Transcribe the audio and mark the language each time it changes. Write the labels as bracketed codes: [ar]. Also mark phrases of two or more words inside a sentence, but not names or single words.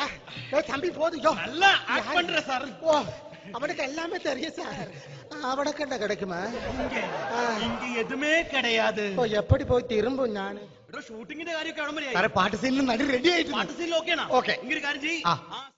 [ta] தம்பி போதும். நல்லா ஆக்ட் பண்ற சார். ஓ அவனுக்கு எல்லாமே தெரியும் சார். அவனுக்கு என்ன கிடைக்குமா? இங்க எதுவுமே கிடையாது. எப்படி போய் திரும்பும் ഞാൻ? [ml] ഷൂട്ടിങ്ങിന്റെ കാര്യമൊക്കെ പാട്ട് സീനിൽ നടി റെഡി ആയിട്ട്. പാട്ട് സീനിൽ ഓക്കെയാണോ? ഓക്കെ. ഇങ്ങനെ കാര്യം ചെയ്യ്.